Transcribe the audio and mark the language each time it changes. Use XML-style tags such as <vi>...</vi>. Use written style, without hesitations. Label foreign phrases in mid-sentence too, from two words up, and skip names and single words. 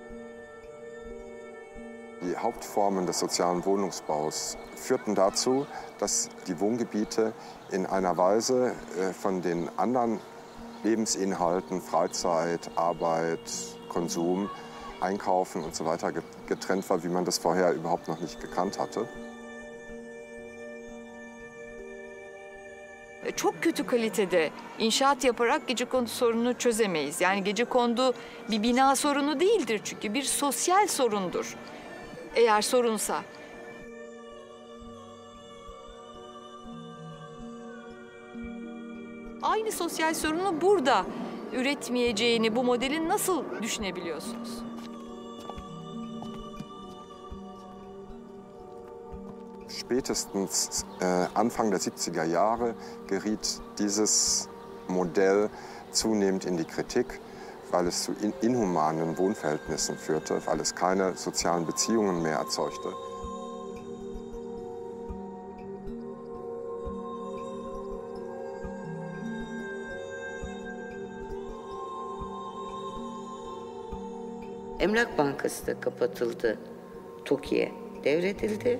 <de>Die Hauptformen des sozialen Wohnungsbaus führten dazu, dass die Wohngebiete in einer Weise von den anderen Lebensinhalten, Freizeit, Arbeit, Konsum, Einkaufen und so weiter getrennt war, wie man das vorher überhaupt noch nicht gekannt hatte.</de> <tr>Çok kötü kalitede inşaat yaparak gecekondu sorununu çözemeyiz. Yani gecekondu bir bina sorunu değildir çünkü bir sosyal sorundur. Eğer sorunsa. Aynı sosyal sorunu burada üretmeyeceğini bu modelin nasıl düşünebiliyorsunuz?</tr> <de>Spätestens Anfang der 70er Jahre geriet dieses Modell zunehmend in die Kritik, weil es zu inhumanen Wohnverhältnissen führte, weil es keine sozialen Beziehungen mehr erzeugte.</de> <tr>Emlak Bankası da kapatıldı, TOKİ'ye devredildi.</tr>